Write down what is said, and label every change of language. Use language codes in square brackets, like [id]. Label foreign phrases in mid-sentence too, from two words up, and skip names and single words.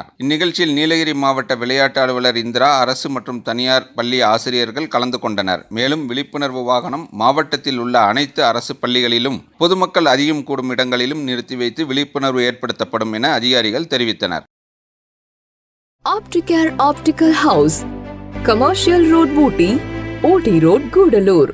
[ta] இந்நிகழ்ச்சியில் நீலகிரி மாவட்ட விளையாட்டு அலுவலர் இந்திரா, அரசு மற்றும் தனியார் பள்ளி ஆசிரியர்கள் கலந்து கொண்டனர். மேலும் விழிப்புணர்வு வாகனம் மாவட்டத்தில் உள்ள அனைத்து அரசு பள்ளிகளிலும் பொதுமக்கள் அதிகம் கூடும் இடங்களிலும் நிறுத்தி வைத்து விழிப்புணர்வு ஏற்படுத்தப்படும் என அதிகாரிகள் தெரிவித்தனர். [en] Opticare Optical House, Commercial Road, Booty, OT Road, Gudalur.